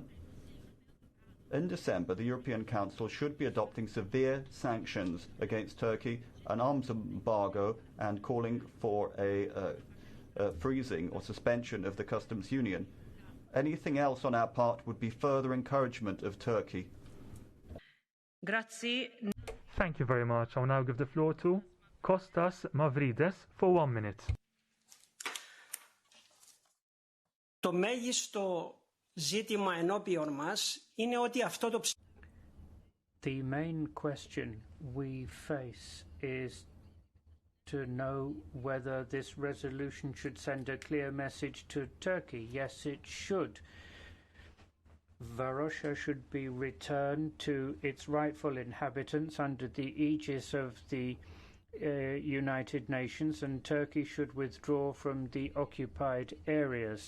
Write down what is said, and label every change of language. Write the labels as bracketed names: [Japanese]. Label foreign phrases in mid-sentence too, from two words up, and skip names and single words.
[English] In December, the European Council should be adopting severe sanctions against Turkey, an arms embargo, and calling for a freezing or suspension of the customs union. Anything else on our part would be further encouragement of Turkey. Grazie. Thank you very much. I'll now give the floor to Kostas Mavridis for 1 minute. [Greek] Το μέγιστο ζήτημα ενώπιον μας είναι ότι αυτό το [English] The main question we face is to know whether this resolution should send a clear message to Turkey. Yes, it should. Varosha should be returned to its rightful inhabitants under the aegis of the United Nations, and Turkey should withdraw from the occupied areas.